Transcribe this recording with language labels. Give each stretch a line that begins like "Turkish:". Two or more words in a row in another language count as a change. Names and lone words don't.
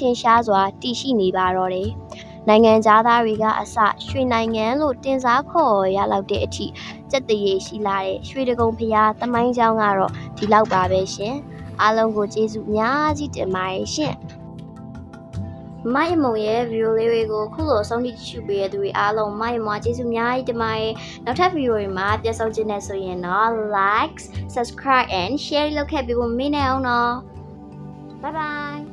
Burmese: င်ရှားစွာတည်ရှိနေပါတော့တယ်။နိုင်ငံသားတွေကအစရွှေနိုင်ငံလို့တင်စားခေါ်ရလောက်တဲ့အထိစက်တရေရှိလာတဲ့ရွှေတကုံဖျားတမိုင်းကျောင်းကတော့ဒီလောက်ပါပဲရှင်။အားလုံးကိုကျေးဇူးအများကြီးတင်ပါတယ်ရှင်။မယမုံရဲ့ဗီဒီယိုလေးတွေကိုခုလိုဆုံးဖြတ်ကြည့်ပေးရတဲ့သူတွေအားလုံးမယမွားကျေးဇူးအများကြီးတင်ပါတယ်။နောက်ထပ်ဗီဒီယိုတွေမှာပြန်ဆောင်ကြည့်နေဆိုရင်တော့
English: like, subscribe and share
Burmese: လုပ်ခဲ့ပေးဖို့မမေ့နဲ့အောင်နော်။
English: Bye bye